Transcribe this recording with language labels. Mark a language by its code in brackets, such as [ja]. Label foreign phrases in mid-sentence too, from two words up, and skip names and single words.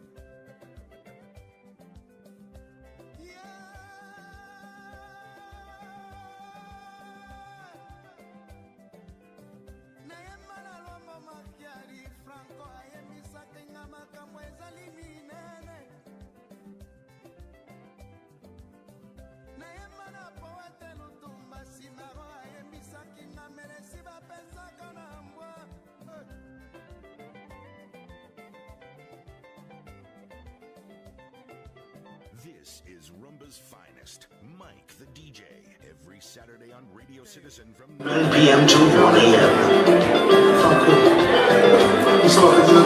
[ln] Franco ayebisaka nga makambo ezali minene nayemba na poete lutumba simaro ayebisaki nga melesi bapesaka na mbwa [en] This is Rumba's finest, Mike the DJ, every Saturday on Radio Citizen from 9 p.m. to 1 a.m. Franco,